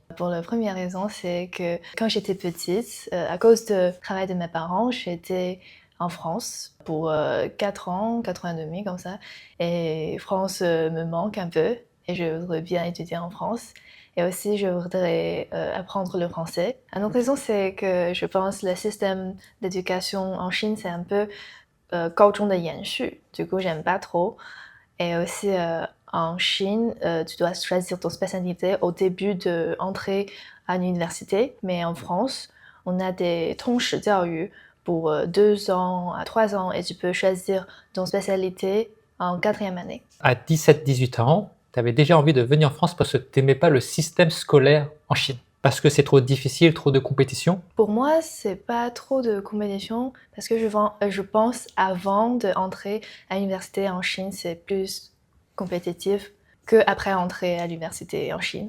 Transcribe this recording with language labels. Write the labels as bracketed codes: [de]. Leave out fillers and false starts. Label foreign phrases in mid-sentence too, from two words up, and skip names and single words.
[fr] Pour la première raison, c'est que quand j'étais petite, à cause du travail de mes parents, j'étais en France pour 4 ans, 4 ans et demi comme ça. Et France me manque un peu et je voudrais bien étudier en France. Et aussi, je voudrais apprendre le français. Une autre raison, c'est que je pense que le système d'éducation en Chine, c'est un peu [zh] 高中的延续. [fr] Du coup, j'aime pas trop. Et aussi, en Chine, tu dois choisir ton spécialité au début de entrer à l'université. Mais en France, on a des [zh] 通识教育 [fr] pour 2 ans à 3 ans et tu peux choisir ton spécialité en 4e année. À 17-18 ans, tu avais déjà envie de venir en France parce que tu n'aimais pas le système scolaire en Chine. Parce que c'est trop difficile, trop de compétition? Pour moi, c'est pas trop de compétition parce que je pense avant d'entrer à l'université en Chine, c'est plus compétitif qu'après entrer à l'université en Chine.